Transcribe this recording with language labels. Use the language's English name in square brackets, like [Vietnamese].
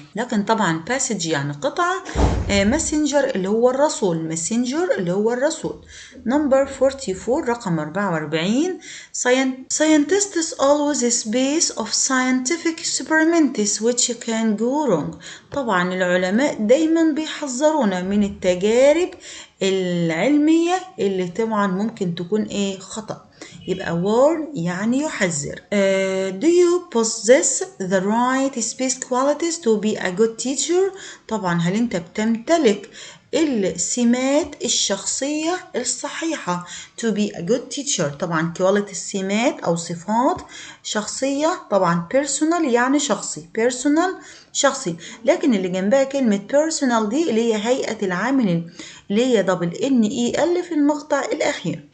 [Arabic] لكن طبعا passage يعني قطعة، messenger اللي هو الرسول، messenger اللي هو الرسول. [English] number 44 [Arabic] رقم 44. [English] Scientists always space of scientific experiments which can go wrong. [Arabic] طبعا العلماء دايما بيحذرونا من التجارب العلمية اللي طبعا ممكن تكون خطأ، يبقى warn يعني يحذر. [English] Do you possess the right space qualities to be a good teacher؟ [Arabic] طبعا هل انت بتمتلك السمات الشخصية الصحيحة [English] to be a good teacher؟ [Arabic] طبعا quality السمات أو صفات شخصية، طبعا personal يعني شخصي، شخصي، لكن اللي جنبها كلمة personal دي اللي هي هيئة العامل اللي هي NEL في المقطع الأخير.